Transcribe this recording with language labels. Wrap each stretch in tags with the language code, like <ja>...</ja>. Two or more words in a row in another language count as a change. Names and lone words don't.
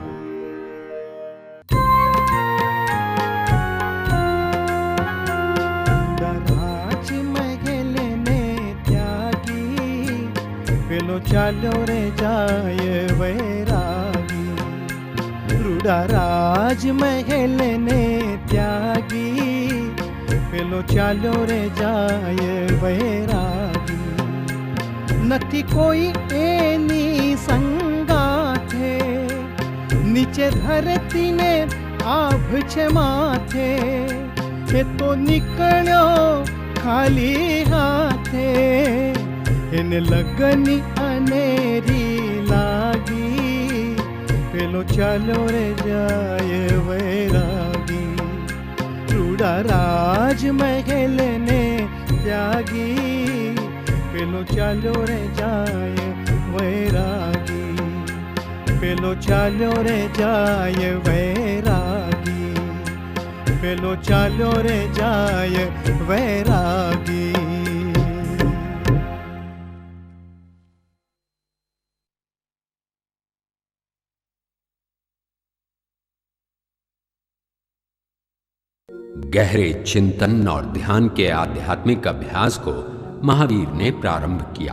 <gu>ચાલો રે જાય વૈરાગી, રૂડા રાજ મહેલ ને ત્યાગી। પેલો ચાલો રે જાય વૈરાગી, નથી કોઈ એની સંગાથે। નીચે ધરતી ને આભ છે માથે, એ તો નીકળ્યો ખાલી હાથે। એને લગની અનેરી લાગી, પેલો ચાલો રે જાય વૈરાગી। રૂડા રાજ મહેલ ને ત્યાગી, પેલો ચાલો રે જાય વૈરાગી। પેલો ચાલો રે જાય વૈરાગી, પેલો ચાલો રે જાય વૈરાગી।</gu> <hi>गहरे चिंतन और ध्यान के आध्यात्मिक अभ्यास को महावीर ने प्रारंभ किया।</hi>